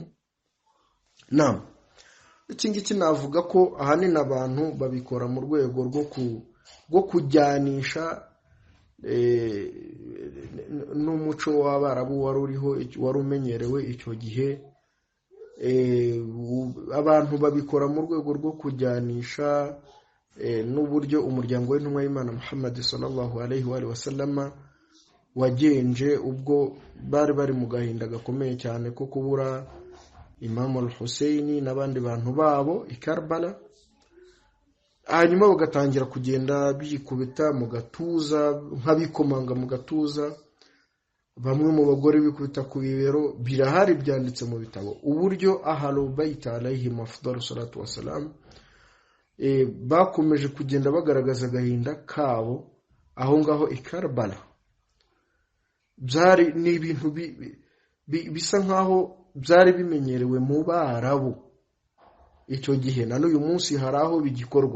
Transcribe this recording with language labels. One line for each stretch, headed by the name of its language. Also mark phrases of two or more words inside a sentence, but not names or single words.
Kinyarwanda: Naam, iki ngiki navuga ko ahanini abantu babikora mu rwego rwo kujyanisha n'umuco w'Abarabu wari uriho, wari umenyerewe icyo gihe. Abantu babikora mu rwego rwo kujyanisha n'uburyo umuryango w'intumwa y'Imana Muhammad
Arabic: صلى الله عليه وسلم
Kinyarwanda: wagenje ubwo bari mu gahinda gakomeye cyane ko kubura Imam al-Husaini n'abandi bantu babo i Karbala. Hanyuma bagatangira kugenda bikubita mu gatuza nk'abikomanga mu gatuza, bamwe mu bagore bikubita ku bibero. Birahari byanditse mu bitabo uburyo
Arabic: أهل البيت عليهم أفضل الصلاة والسلام
Kinyarwanda: bakomeje kugenda bagaragaza agahinda kabo aho ngaho i Karbala. Byari n'ibintu bisa nkaho byari bimenyerewe mu Barabu icyo gihe, na n'uyu munsi hari aho bigikorwa.